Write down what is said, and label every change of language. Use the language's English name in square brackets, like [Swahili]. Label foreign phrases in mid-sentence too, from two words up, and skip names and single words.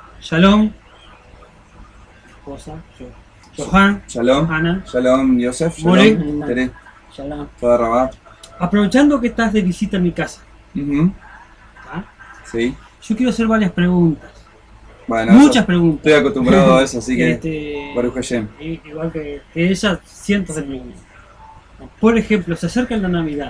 [Spanish] Shalom, esposa, Johan, Shalom, Ana, Shalom, Yosef, More. Shalom, Tere, Shalom. [Hebrew] תודה רבה. [Spanish] aprovechando que estás de visita en mi casa, Ujú, ¿tá? sí, Yo quiero hacer varias preguntas, bueno, muchas eso, preguntas. estoy acostumbrado a eso, así que [Hebrew] ברוך השם. [Spanish] Igual que ella, cientos de preguntas. Por ejemplo, se acerca la Navidad.